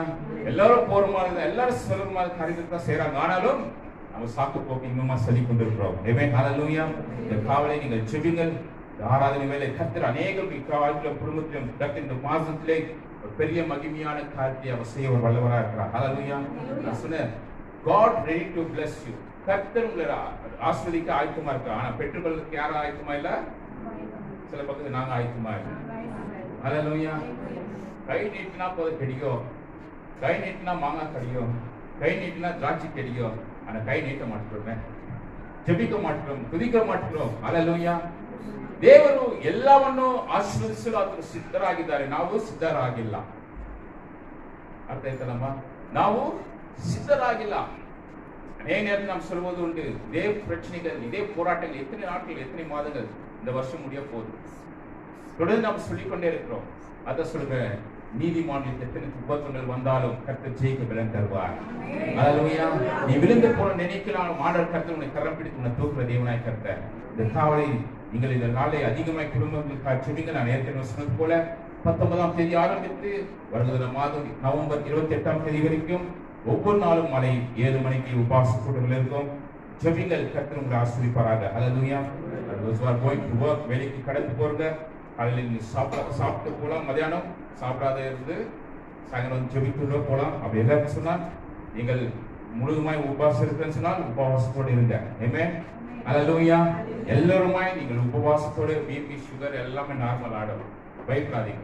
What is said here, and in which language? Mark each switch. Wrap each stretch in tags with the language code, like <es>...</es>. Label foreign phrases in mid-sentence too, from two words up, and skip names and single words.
<ta>எல்லாரும் போற மாதிரி, எல்லாரும் சொல்ற மாதிரி காரியத்தை தான் செய்றாங்க. ஆனாலும் நம்ம சாக்கு போக்கு இன்னுமா சொல்லி கொண்டிருக்கிறோம். ஆமென். ஹalleluya. இந்த காவலை நீங்கள் ஜெபிங்கள். ஆராதனை வேலை கர்த்தர் அநேகருக்கு வாழ்க்கையிலும் குடும்பத்திலும் கர்த்தர் இந்த மாசத்திலே ஒரு பெரிய மகிமையான காரியத்தை அவர் செய்ய ஒரு வல்லவராக இருக்கிறார். ஹalleluya. நான் சொன்னேன்,</ta> <en>God ready to bless you.</en> <ta>கர்த்தர் உங்களை ஆசீர்வதிக்க ஆயத்தமா இருக்கார். ஆனா பெற்றுக்கொள்றதுக்கு யாரும் ஆயத்தமா இல்ல. சில பக்கத்துல நாங்க ஆயத்தமா இல்லை. ஹalleluya. கை நீட்டினா போதும் கிடைக்கும், கை நீட்டினா மாங்காய் கிடைக்கும், கை நீட்டினா திராட்சை கிடைக்கும். ஆனா கை நீட்ட மாட்டோம், ஜெபிக்க மாட்டோம், துதிக்க மாட்டோம். ஹalleluya.</ta> <kn>ದೇವರು ಎಲ್ಲವನ್ನೂ ಆಶೀರ್ವದಿಸಲು ಆತನು ಸಿದ್ಧರಾಗಿದ್ದಾರೆ. ನಾವು ಸಿದ್ಧರಾಗಿಲ್ಲ. ಅರ್ಥ ಆಯ್ತಲ್ಲಮ್ಮ? ನಾವು ಸಿದ್ಧರಾಗಿಲ್ಲ.</kn> <ta>ಅನೇಕ நேரத்தில் நாம் சொல்வது உண்டு, இதே பிரச்சனைகள், இதே போராட்டங்கள் எத்தனை நாட்கள், எத்தனை மாதங்கள் இந்த வருஷம் முடிய போகுது. தொடர்ந்து நாம் சொல்லிக்கொண்டே இருக்கிறோம். அதை சொல்றேன், நீதிமானில் எத்தனை துன்பங்கள் வந்தாலும் கர்த்தர் ஜெயிக்க பலன் தருவார். ஹalleluya. நீ விழுந்து போன நினைக்கலாம், ஆண்டவர் கர்த்தர் உன்னை கரம் பிடித்து உன்னை தூக்குற தேவனாய் கர்த்தர். இந்த காவலை நீங்கள் இந்த நாளை அதிகமாய் குடும்பங்களுக்கு செவிங்க. நான் ஏற்கனவே சொன்னது போல 19ஆம் தேதி ஆரம்பித்து வருகிற மாதம் நவம்பர் 28ஆம் தேதி வரைக்கும் ஒவ்வொரு நாளும் மாலை 7 மணிக்கு உபவாச கூட்டங்கள் இருக்கும். ஜெபிங்கள், கர்த்தர் உங்களை ஆசீர்வதிப்பாராக. ஹalleluya.</ta> <en>those who are going to work,</en> <ta>வேலைக்கு கடந்து போறங்க, காலையில் சாப்பிட்டு போலாம், மதியானம் சாப்பிடாத இருந்து சாயங்காலம் ஜெபித்து போலாம். அப்படி எல்லாரும் சொன்னால் நீங்கள் முழுதுமாய் உபவாசம் இருக்குன்னு சொன்னால் உபவாசத்தோடு இருங்க. ஆமென். ஹalleluya. எல்லாருமாய் நீங்கள் உபவாசத்தோடு</ta> <en>BP sugar</en> <ta>எல்லாமே நார்மல் ஆடும், பயப்படாதீங்க.</ta>